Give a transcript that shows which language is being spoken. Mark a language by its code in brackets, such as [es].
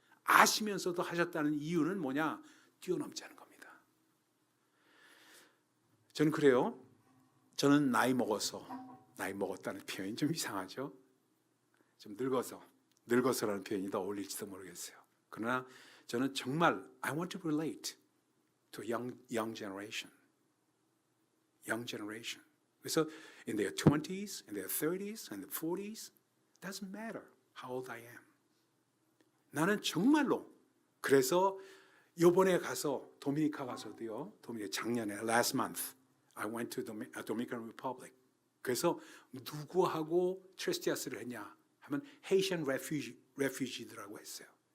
[ko] 아시면서도 하셨다는 이유는 뭐냐? 뛰어넘지 않은 겁니다. 저는 그래요. 저는 나이 먹었다는 표현이 좀 이상하죠. 좀 늙어서라는 표현이 더 어울릴지도 모르겠어요. 그러나 저는 정말 [en] I want to relate to young generation. Young generation. [ko] 그래서 [en] in their 20s, in their 30s, and their 40s, doesn't matter how old I am. [ko] 나는 정말로 그래서 이번에 가서 도미니카 가서도요. 작년에 [en] last month I went to Dominican Republic. [ko] 그래서 누구하고 트레스티아스를 했냐 하면 Haitian refugee들하고 했어요.